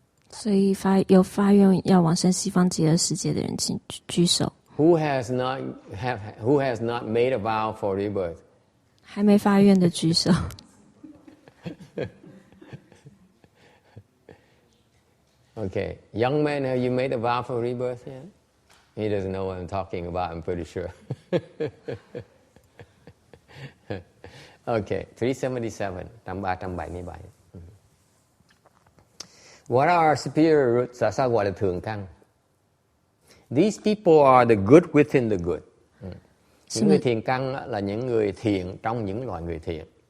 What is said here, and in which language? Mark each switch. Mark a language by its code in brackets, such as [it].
[zh] 所以有发愿要往生西方极乐世界的人，请举手。 [en] Who has not made a vow for rebirth? [zh] 还没发愿的举手。 [en] Okay, young man, have you made a vow for rebirth yet? He doesn't know what I'm talking about, I'm pretty sure. Okay, 377, 377. What are superior roots? [vi] Sao gọi là thượng căn? [en] These people are the good within the good. [vi] Những người thiện căn là những người thiện trong những loại người thiện.